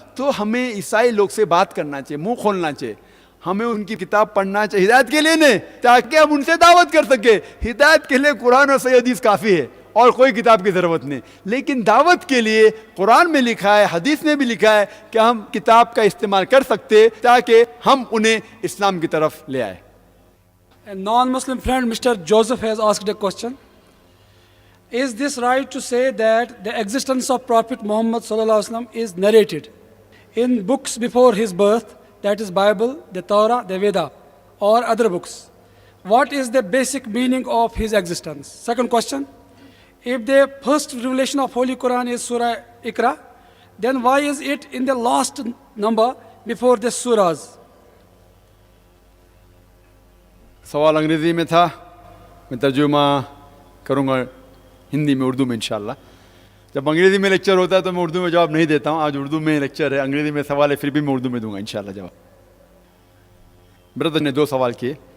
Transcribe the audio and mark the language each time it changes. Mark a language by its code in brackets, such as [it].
[hi] तो हमें ईसाई लोग से बात करना चाहिए, मुंह खोलना चाहिए, हमें उनकी किताब पढ़ना चाहिए हिदायत के लिए नहीं, ताकि हम उनसे दावत कर सके। हिदायत के लिए कुरान और सही हदीस काफ़ी है और कोई किताब की ज़रूरत नहीं, लेकिन दावत के लिए कुरान में लिखा है, हदीस में भी लिखा है कि हम किताब का इस्तेमाल कर सकते ताकि हम उन्हें इस्लाम की तरफ ले आए। [en] A non-Muslim friend, Mr. Joseph, has asked a question. Is this right to say that the existence of Prophet Muhammad sallallahu alaihi wasallam is narrated in books before his birth, that is Bible, the Torah, the Veda, or other books? What is the basic meaning of his existence? Second question, if the first revelation of Holy Quran is Surah Iqra, then why is it in the last number before the surahs? [hi] सवाल अंग्रेज़ी में था, मैं तर्जुमा करूँगा हिंदी में, उर्दू में इंशाल्लाह। जब अंग्रेज़ी में लेक्चर होता है तो मैं उर्दू में जवाब नहीं देता हूँ, आज उर्दू में लेक्चर है, अंग्रेज़ी में सवाल है, फिर भी मैं उर्दू में दूंगा इंशाल्लाह जवाब। ब्रदर ने 2 सवाल किए।